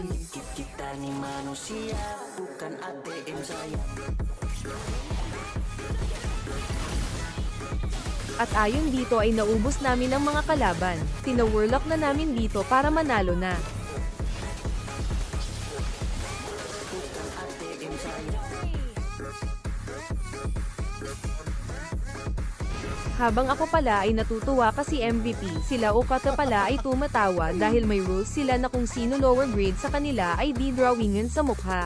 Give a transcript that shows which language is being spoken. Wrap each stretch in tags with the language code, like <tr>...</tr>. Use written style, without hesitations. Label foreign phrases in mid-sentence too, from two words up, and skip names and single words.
<ms>Kita ni manusia bukan ATM saya.</ms> <tl>At ayon dito ay naubos namin ang mga kalaban. Tinawarlock na namin dito para manalo na. Habang ako pala ay natutuwa kasi MVP, sila Okata pala ay tumatawa dahil may rules sila na kung sino</tl> <en>lower grade</en> <tl>sa kanila ay di-drawingan sa mukha.</tl>